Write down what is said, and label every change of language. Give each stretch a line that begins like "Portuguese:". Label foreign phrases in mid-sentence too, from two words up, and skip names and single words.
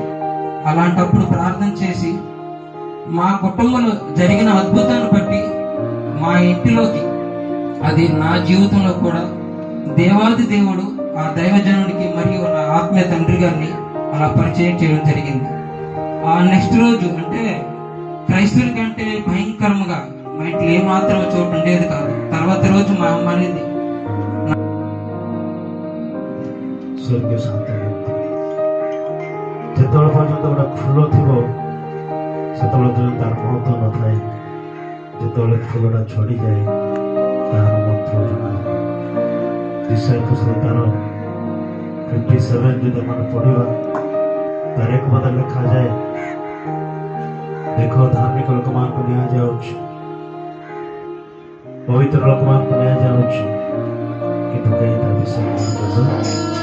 Telugu: అలాంటప్పుడు ప్రార్థన చేసి మా కుటుంబంలో జరిగిన అద్భుతాన్ని బట్టి మా ఇంటిలోకి అది నా జీవితంలో కూడా దేవాది దేవుడు ఆ దైవజనుడికి మరియు నా ఆత్మీయ తండ్రి గారిని అలా పరిచయం చేయడం జరిగింది. ఆ నెక్స్ట్ రోజు అంటే క్రైస్తవుల కంటే భయంకరంగా మా ఇంట్లో ఏమాత్రం చోటు ఉండేది కాదు. తర్వాత రోజు మా అమ్మ అనేది
Odia: ଯେତେବେଳେ ପର୍ଯ୍ୟନ୍ତ ଗୋଟେ ଫୁଲ ଥିବ ସେତେବେଳେ ପର୍ଯ୍ୟନ୍ତ ତାର ମହତ୍ଵ ନଥାଏ. ଯେତେବେଳେ ଫୁଲଟା ଝଡ଼ିଯାଏ ତାହାର ମହତ୍ଵ ଜଣା. ତାର 57 ଯଦି ଆମେ ପଢିବା ତାର ଏକ ପଦ ଲେଖାଯାଏ, ଦେଖ ଧାର୍ମିକ ଲୋକମାନଙ୍କୁ ନିଆଯାଉଛି, ପବିତ୍ର ଲୋକମାନଙ୍କୁ ନିଆଯାଉଛି, କିନ୍ତୁ କେହି ତା ବିଷୟରେ